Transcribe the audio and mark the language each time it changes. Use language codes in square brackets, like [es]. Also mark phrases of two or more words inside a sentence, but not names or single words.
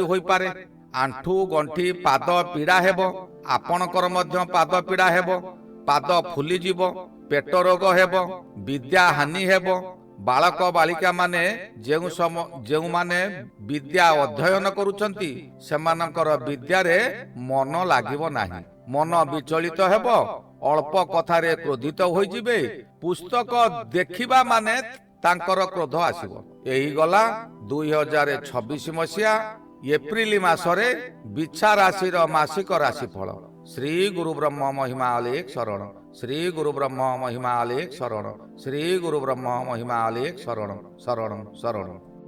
[or] ହୋଇ ପାରେ ଆଣ୍ଠୁ ଗଣ୍ଠି ପାଦ ପୀଡ଼ା ହେବ ଆପଣଙ୍କର ମଧ୍ୟ ପାଦ ପୀଡ଼ା ହେବ ପାଦ ଫୁଲି ଯିବ ପେଟ ରୋଗ ହେବ ବିଦ୍ୟା ହାନି ହେବ ବାଳକ ବାଳିକା ମାନେ ଯେଉଁ ମାନେ ବିଦ୍ୟା ଅଧ୍ୟୟନ କରୁଛନ୍ତି ସେମାନଙ୍କର ବିଦ୍ୟା ରେ ମନ ଲାଗିବ ନାହିଁ ମନ ବିଚଳିତ ହେବ ଅଳ୍ପ କଥାରେ କ୍ରୋଧିତ ହୋଇ ଯିବେ ପୁସ୍ତକ ଦେଖିବା ମାନେ ତାଙ୍କର କ୍ରୋଧ ଆସିବ ଏହି ଗଲା 2026 ମସିହା ଏପ୍ରିଲ ମାସରେ ବିଛା ରାଶି ମାସିକ ରାଶିଫଳ ଶ୍ରୀ ଗୁରୁ ବ୍ରହ୍ମ ମହିମା ଅଲେଖ ଶରଣ ଶ୍ରୀ ଗୁରୁ ବ୍ରହ୍ମ ମହିମା ଅଲେଖ ଶରଣ ଶ୍ରୀ ଗୁରୁ ବ୍ରହ୍ମ ମହିମା ଅଲେଖ ଶରଣ ଶରଣ ଶରଣ।